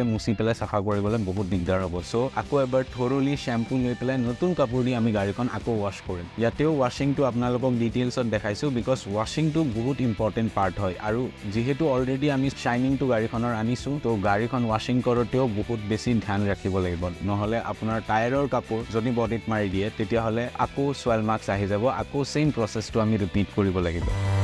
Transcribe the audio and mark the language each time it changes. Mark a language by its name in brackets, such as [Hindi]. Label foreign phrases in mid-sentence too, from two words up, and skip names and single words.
[Assamese] মুচি পেলা চাফা কৰিবলৈ বহুত দিগদাৰ হ'ব so আকৌ এবাৰ [English] thoroughly shampoo [Assamese] লৈ পেলা নতুন কাপোৰ দি আমি গাড়ী কোন আকৌ wash কৰিম যাতেও washing টো আপোনালোকক details ত দেখুৱাইছো [English] because washing [Assamese] টো বহুত [English] important part [Assamese] হয় আৰু যিহেতু already আমি shining টো গাড়ীখনৰ আনিছো তো গাড়ীখন washing কৰোঁতেও বহুত বেছি ধ্যান ৰাখিব লাগিব নহ'লে আপোনাৰ tire অৰ কাপোৰ যদি বডিত মাৰি দিয়ে তেতিয়া হ'লে আকৌ [English] swirl marks [Assamese] আহি যাব আকৌ [English] same process [Assamese] to আমি repeat কৰিব লাগিব